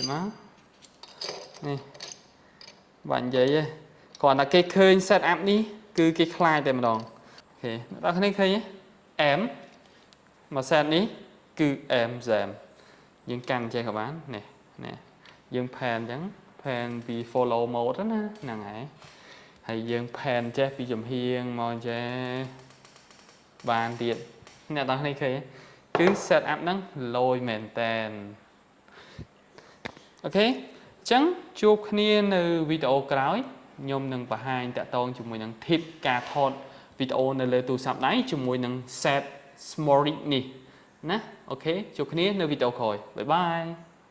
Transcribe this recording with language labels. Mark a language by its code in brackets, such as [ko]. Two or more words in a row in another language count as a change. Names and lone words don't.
[km] មកនេះបាទនិយាយទេគ្រាន់តែគេឃើញ [en] set up [km] នេះគឺគេខ្លាចតែម្ដងអូខេអ្នកទាំងគ្នាឃើញទេអែមមក set នេះគឺអែមហ្សែមយើងកាន់ចេះក៏បាននេះយើង pan អញ្ចឹង pan ពី [en] follow mode [km] ណាហ្នឹងហើយយើង pan ចេះពីចំហៀងមកចេះបានទៀតអ្នកទាំងគ្នាឃើញគឺ [en] set up [km] ហ្នឹងលយមែនតែន អូខេអញ្ចឹងជួបគ្នានៅវីដេអូក្រោយខ្ញុំនឹងបង្ហាញតាក់ទងជាមួយនឹង tip ការថតវីដេអូនៅលើទូរស័ព្ទដៃជាមួយនឹង [en] set small rig [km] នេះណាអូខេជួបគ្នានៅវីដេអូក្រោយបាយបាយ